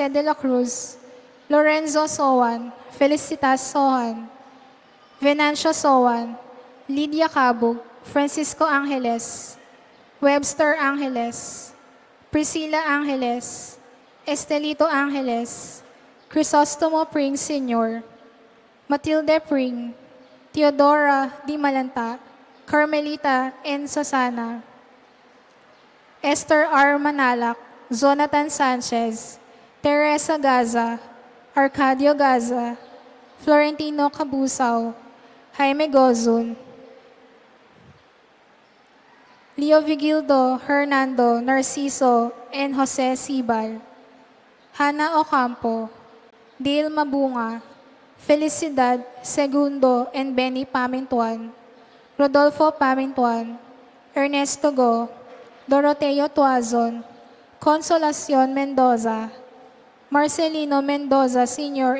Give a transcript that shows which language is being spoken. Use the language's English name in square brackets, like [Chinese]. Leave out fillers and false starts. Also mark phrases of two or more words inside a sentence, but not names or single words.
[English] de la Cruz, Lorenzo Sowan, Felicitas Sohan, Venancio Sowan, Lydia Cabug, Francisco Angeles, Webster Angeles, Priscilla Angeles, Estelito Angeles, Crisostomo Pring Sr., Matilde Pring, Teodora Di Malanta, Carmelita N. Susana, Esther R. Manalak, Jonathan Sanchez, Teresa Gaza, Arcadio Gaza, Florentino Cabusao, Jaime Gozun, Leo Vigildo, Hernando Narciso, and Jose Sibal, Hannah Ocampo, Dale Mabunga, Felicidad Segundo, and Benny Pamintuan, Rodolfo Pamintuan, Ernesto Go, Doroteo Tuazon, Consolacion Mendoza, Marcelino Mendoza Sr.